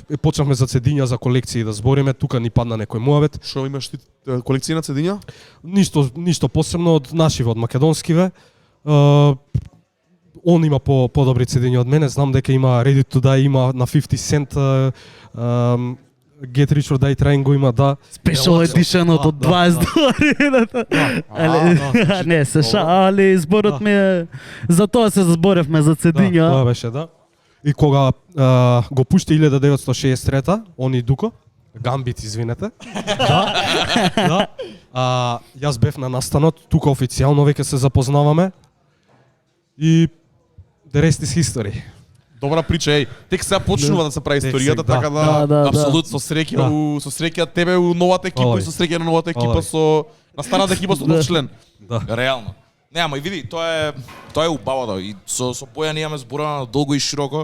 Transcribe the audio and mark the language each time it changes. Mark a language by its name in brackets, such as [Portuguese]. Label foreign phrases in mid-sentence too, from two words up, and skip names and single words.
[Macedonian] И почнавме за цедиња, за колекции да збориме. Тука ни падна некој муавет. Што имаш ти колекција на цедиња? Ништо посебно од нашиве, од македонскиве. Он има подобри цедиња од мене. Знам дека има Ready to Die, има на 50 Cent, Get Rich or Die Trying го има, да. [English] Special edition од $20. [Macedonian] Не, се али зборот ми е... За тоа се зборевме, за Да, тоа цедиња. беше, да. И кога го пушти 1963-та, он и Дуко, Гамбит, извинете. Да. Јас бев на настанот, тука официјално веќе се запознаваме. [English] И the rest is history. [Macedonian] Добра прича, тек сега почнува да се прави историјата, сега, така да Апсолутно. со среќа тебе у новата екипа Олај. и со среќа на новата екипа Олај. на старата екипа со нов член. Реално. Не, ама и види, тоа е убавото и со Бојан имаме зборувано долго и широко.